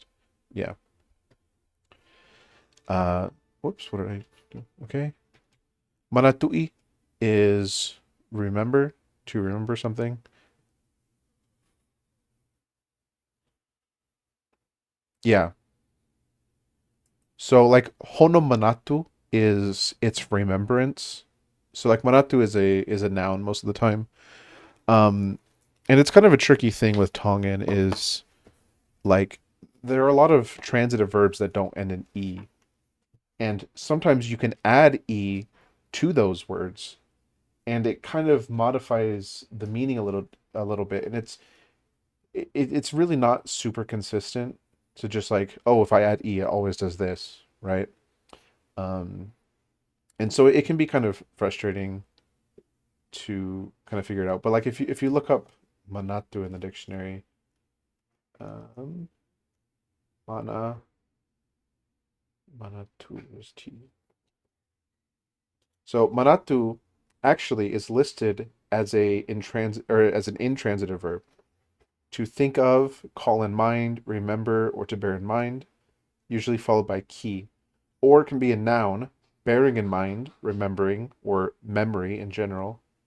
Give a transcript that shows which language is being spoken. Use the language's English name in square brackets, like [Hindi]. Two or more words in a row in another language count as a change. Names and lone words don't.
[English] Yeah. Uh, whoops, what did I do? Okay. Manatui is remember, to remember something. Yeah. So like [Tongan] hono manatu [English] is its remembrance. So like manatu is a noun most of the time. Um, and it's kind of a tricky thing with Tongan is like there are a lot of transitive verbs that don't end in e, and sometimes you can add e to those words, and it kind of modifies the meaning a little bit, and it's really not super consistent to just like, oh, if I add e, it always does this, right? Um, and so it can be kind of frustrating to kind of figure it out. But like if you look up manatu in the dictionary, um, mana manatu is t. So manatu actually is listed as a intransit or as an intransitive verb. To think of, call in mind, remember, or to bear in mind, usually followed by ki. Or it can be a noun, bearing in mind, remembering, or memory in general.